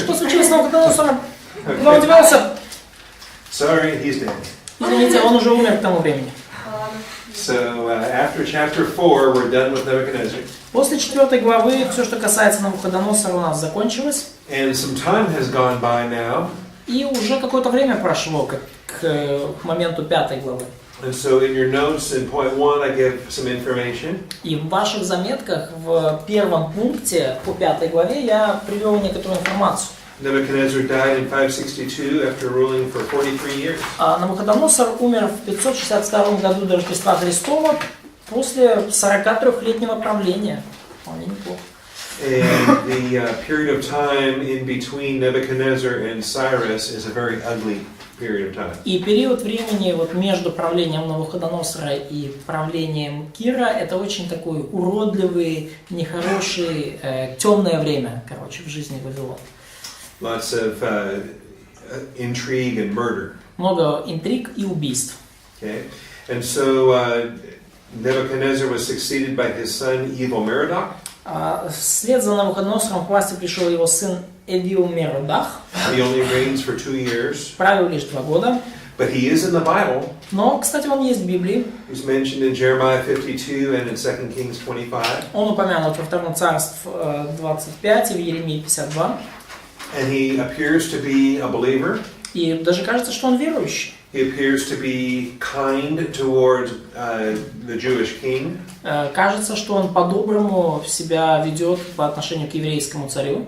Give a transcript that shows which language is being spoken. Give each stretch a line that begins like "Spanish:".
Russian: Что случилось с Навуходоносором? Куда он девался?
English: Sorry, he's dead.
Russian: Извините, он уже умер к тому времени.
English: So after chapter 4, we're done with Nebuchadnezzar.
Russian: После 4 главы все, что касается Навуходоносора, у нас закончилось.
English: And some time has gone by now.
Russian: И уже какое-то время прошло к моменту 5 главы.
English: And so in your notes in point 1, I give some information.
Russian: И в ваших заметках в первом пункте по 5 главе я привел некоторую информацию.
English: Nebuchadnezzar died in 562 after ruling for 43 years.
Russian: Навуходоносор умер в 562 году до Рождества Христова после 43-летнего правления. Вполне неплохо.
English: And the period of time in between Nebuchadnezzar and Cyrus is a very ugly period of time.
Russian: И период времени вот между правлением Навуходоносора и правлением Кира это очень такой уродливый, нехороший, темное время, короче, в жизни Вавилона.
English: Lots of intrigue and murder.
Russian: Много интриг и убийств.
English: Okay, and so Nebuchadnezzar was succeeded by his son Evil-Merodach.
Russian: Вслед за Навуходоносором к власти пришел его сын Evil-Merodach.
English: He only reigns for 2 years.
Russian: Правил лишь 2 года.
English: But he is in the Bible.
Russian: Но, кстати, он есть в Библии.
English: He's mentioned in Jeremiah 52 and in 2 Kings 25.
Russian: Он упомянут во Втором Царств 25 и в Еремии 52.
English: And he appears to be a believer.
Russian: И даже кажется, что он верующий.
English: He appears to be kind toward the Jewish king.
Russian: Кажется, что он по-доброму себя ведет по отношению к еврейскому царю.